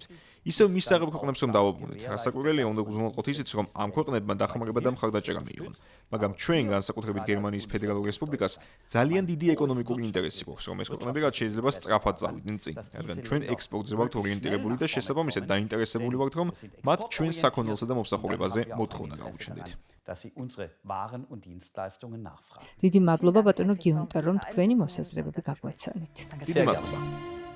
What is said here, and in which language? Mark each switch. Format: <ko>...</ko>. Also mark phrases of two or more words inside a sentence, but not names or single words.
<ka>ისევ მისაღებ ქვეყნებს რომ დავაბრუნდეთ. რასაკვირველია, უნდა გუზრუნველყოთ ისიც, რომ ამ ქვეყნებმა დახმარება და მხარდაჭერა მიიღონ. მაგრამ ჩვენ განსაკუთრებით გერმანიის ფედერალურ რესპუბლიკას ძალიან დიდი ეკონომიკური ინტერესი გვაქვს, რომ ეს ქვეყნები რაც შეიძლება სწრაფად წავიდნენ წინ, რადგან ჩვენ ექსპორტზე ვართ ორიენტირებული და შესაბამისად დაინტერესებული ვართ, რომ მათ ჩვენს საქონელსა და მომსახურებაზე მოთხოვნა გაუჩნდეთ.</ka> <de>dass sie unsere Waren und Dienstleistungen nachfragen.</de> <ka>დიდი მადლობა ბატონო გიუნტერ, რომ თქვენი მოსაზრებები გაგვეცანით. დიდი მადლობა.</ka>